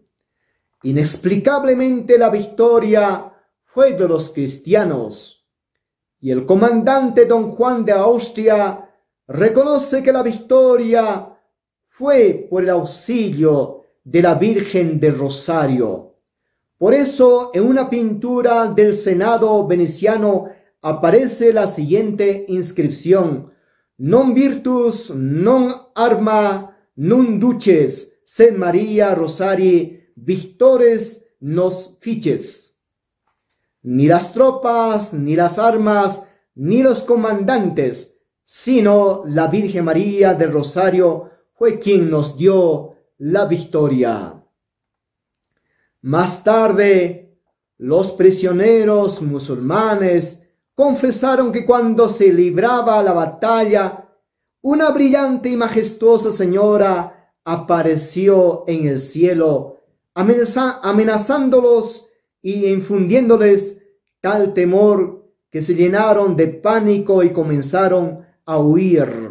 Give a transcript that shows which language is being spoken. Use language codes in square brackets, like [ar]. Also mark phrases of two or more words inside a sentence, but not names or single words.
[es] Inexplicablemente la victoria fue de los cristianos, y el comandante don Juan de Austria reconoce que la victoria fue por el auxilio de la Virgen del Rosario. Por eso, en una pintura del Senado veneciano aparece la siguiente inscripción: [la] Non virtus, non arma, non duces, sed Maria Rosari, victores nos fices. [es] Ni las tropas, ni las armas, ni los comandantes, sino la Virgen María del Rosario fue quien nos dio la victoria. Más tarde, los prisioneros musulmanes confesaron que cuando se libraba la batalla, una brillante y majestuosa señora apareció en el cielo, amenazándolos y infundiéndoles tal temor que se llenaron de pánico y comenzaron a huir.